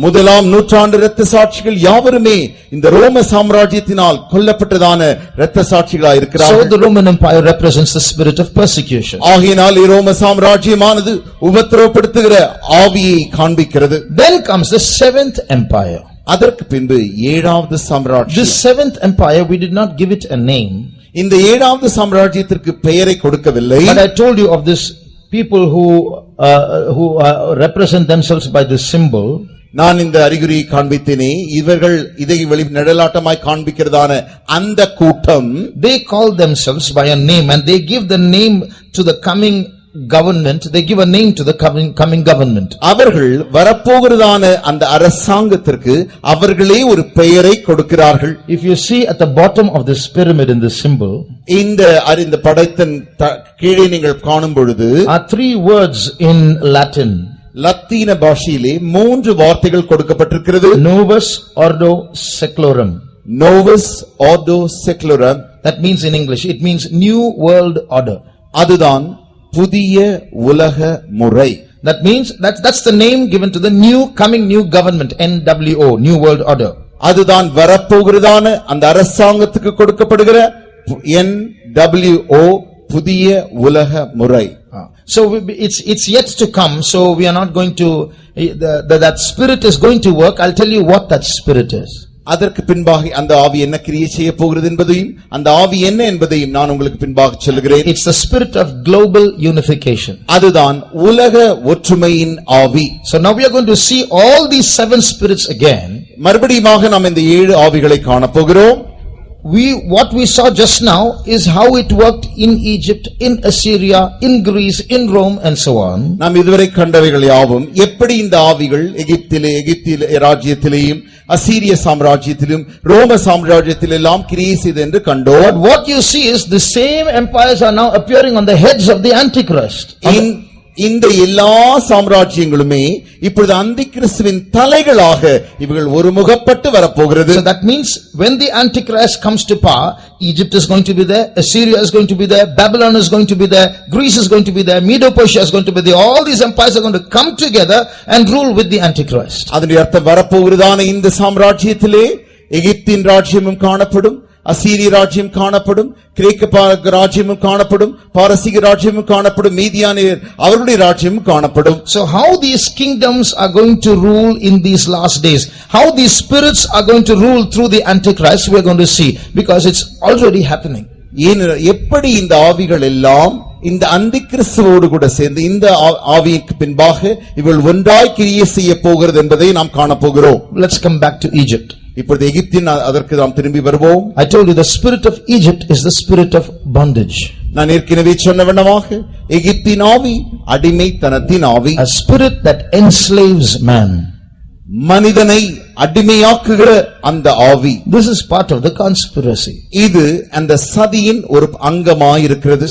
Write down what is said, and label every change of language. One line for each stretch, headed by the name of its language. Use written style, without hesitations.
Tamil: முதலாம் நூற்றாண்டு இரத்த சாட்சிகள் யாவருமே இந்த ரோம சாம்ராஜ்யத்தினால் கொல்லப்பட்டதான இரத்த சாட்சிகளாய்
English: So
Tamil: இருக்கிறார்கள்.
English: the Roman Empire represents the spirit of persecution.
Tamil: ஆகையினால் ரோம சாம்ராஜ்யமானது உபத்திரவப்படுத்துகிற ஆவியை காண்பிக்கிறது.
English: Then comes the seventh empire.
Tamil: அதற்கு பின்பு ஏழாவது சாம்ராஜ்யம்.
English: This seventh empire, we did not give it a name.
Tamil: இந்த ஏழாவது சாம்ராஜ்யத்திற்கு பெயரை கொடுக்கவில்லை.
English: But I told you of this people who represent themselves by this symbol.
Tamil: நான் இந்த அறிகுறியை காண்பித்தேனே, இவர்கள் இதை நிழலாட்டமாய் காண்பிக்கிறதான அந்த கூட்டம்,
English: They call themselves by a name and they give the name to the coming government. They give a name to the coming government.
Tamil: அவர்கள் வரப்போகிறதான அந்த அரசாங்கத்திற்கு அவர்களே ஒரு பெயரை கொடுக்கிறார்கள்.
English: If you see at the bottom of this pyramid in this symbol,
Tamil: இந்த படைத்தன் கீழே நீங்கள் காணும் பொழுது
English: are three words in Latin.
Tamil: லத்தீன பாஷையிலே மூன்று வார்த்தைகள் கொடுக்கப்பட்டிருக்கிறது.
Latin: Novus Ordo Seclorum.
Tamil: நோவஸ் ஆர்டோ செக்லுரம்.
English: That means in English, it means new world order.
Tamil: அதுதான் புதிய உலக முறை.
English: That means that's the name given to the coming new government, NWO, New World Order.
Tamil: அதுதான் வரப்போகிறதான அந்த அரசாங்கத்துக்கு கொடுக்கப்படுகிற NWO, புதிய உலக முறை.
English: So it's yet to come, so we are not going to, that spirit is going to work. I'll tell you what that spirit is.
Tamil: அதற்கு பின்பாக அந்த ஆவி என்ன கிரியை செய்ய போகிறது என்பதையும் அந்த ஆவி என்ன என்பதையும் நான் உங்களுக்கு பின்பாக சொல்லுகிறேன்.
English: It's the spirit of global unification.
Tamil: அதுதான் உலக ஒற்றுமையின் ஆவி.
English: So now we are going to see all these seven spirits again.
Tamil: மறுபடியும் நாம் இந்த ஏழு ஆவிகளை காணப்போகிறோம்.
English: What we saw just now is how it worked in Egypt, in Assyria, in Greece, in Rome and so on.
Tamil: நாம் இதுவரை கண்டவைகள் யாவும் எப்படி இந்த ஆவிகள் எகிப்திலே ராஜ்யத்திலேயும் அசீரிய சாம்ராஜ்யத்திலும் ரோம சாம்ராஜ்யத்திலெல்லாம் கிரியை செய்தது என்று கண்டோம்.
English: But what you see is the same empires are now appearing on the heads of the Antichrist.
Tamil: இந்த எல்லா சாம்ராஜ்யங்களுமே இப்பொழுது அந்திகிறிஸ்துவின் தலைகளாக இவர்கள் ஒருமுகப்பட்டு வரப்போகிறது.
English: So that means when the Antichrist comes to power, Egypt is going to be there, Assyria is going to be there, Babylon is going to be there, Greece is going to be there, Medo-Persia is going to be there. All these empires are going to come together and rule with the Antichrist.
Tamil: அதனுடைய அர்த்தம் வரப்போகிறதான இந்த சாம்ராஜ்யத்திலே எகிப்தின் ராஜ்யமும் காணப்படும், அசீரிய ராஜ்யம் காணப்படும், கிரேக்க ராஜ்யமும் காணப்படும், பாரசீக ராஜ்யமும் காணப்படும், மீதியானியர் அவர்களுடைய ராஜ்யமும் காணப்படும்.
English: So how these kingdoms are going to rule in these last days, how these spirits are going to rule through the Antichrist, we are going to see, because it's already happening.
Tamil: எப்படி இந்த ஆவிகள் எல்லாம் இந்த அந்திகிறிஸ்துவோடு கூட சேர்ந்து இந்த ஆவிக்கு பின்பாக இவள் ஒன்றாய் கிரியை செய்ய போகிறது என்பதை நாம் காணப்போகிறோம்.
English: Let's come back to Egypt.
Tamil: இப்பொழுது எகிப்தின் அதற்கு நாம் திரும்பி வருவோம்.
English: I told you the spirit of Egypt is the spirit of bondage.
Tamil: நான் ஏற்கனவே சொன்னவண்ணமாக எகிப்தின் ஆவி அடிமைத்தனத்தின் ஆவி.
English: A spirit that enslaves man.
Tamil: மனிதனை அடிமையாக்குகிற அந்த ஆவி.
English: This is part of the conspiracy.
Tamil: இது அந்த சதியின் ஒரு அங்கமாயிருக்கிறது.